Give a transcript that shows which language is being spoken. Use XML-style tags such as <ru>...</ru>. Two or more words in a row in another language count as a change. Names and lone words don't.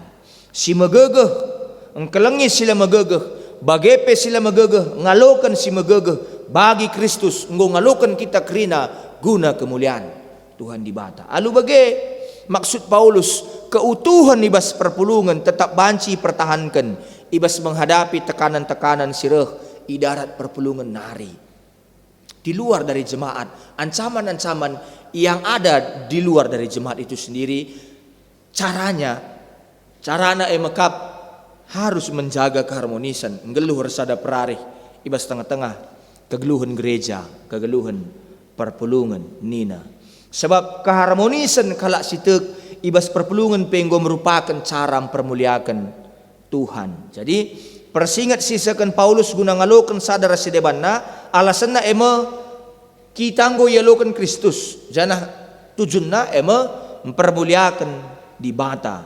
<btx>Si megegeh engkelengi sila megegeh, bagepe sila megegeh ngalokan si megegeh bagi Kristus ngalokan kita kerina guna kemuliaan Tuhan di bata. Alu bage maksud Paulus keutuhan ibas perpulungan tetap banci pertahankan ibas</btx> <id>menghadapi tekanan-tekanan</id> <btx>sireh idarat perpulungan nari</btx> <id>di luar dari jemaat, ancaman-ancaman yang ada di luar dari jemaat itu sendiri.</id> <btx>Carana makap</btx> <id>harus menjaga keharmonisan,</id> <btx>ngeluh resada perarih ibas tengah-tengah kegeluhan gereja, kegeluhan perpulungan nina.</btx> <id>Sebab keharmonisan</id> <btx>kalak sitek ibas perpulungan penggo</btx> <id>merupakan cara mempermuliakan Tuhan.</id> <btx>Jadi persingat sisakan Paulus guna ngalokan sadara sidebanna alasanna kita nggo yalokan Kristus jana tujunna mempermuliakan di bata.</btx>